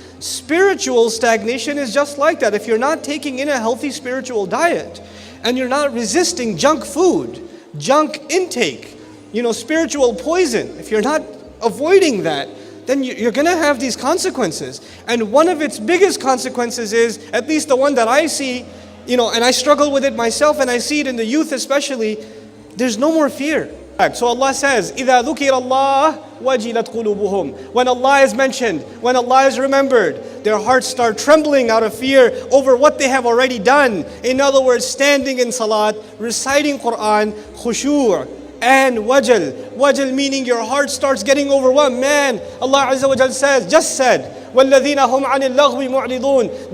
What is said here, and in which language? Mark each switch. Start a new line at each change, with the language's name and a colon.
English: Spiritual stagnation is just like that. If you're not taking in a healthy spiritual diet and you're not resisting junk food, junk intake, spiritual poison, if you're not avoiding that, then you're going to have these consequences. And one of its biggest consequences is, at least the one that I see, and I struggle with it myself, and I see it in the youth especially, there's no more fear. So Allah says,
Arabic: إِذَا ذُكِرَ اللَّهُ وَجِلَتْ قُلُوبُهُم.
English: When Allah is mentioned, when Allah is remembered, their hearts start trembling out of fear over what they have already done. In other words, standing in salat, reciting Qur'an, khushu' and wajal. Wajal meaning your heart starts getting overwhelmed. Man, Allah Azza wa Jal says, just said,
Arabic: وَالَّذِينَ هُمْ عَنِ اللَّغْوِ مُعْرِضُونَ.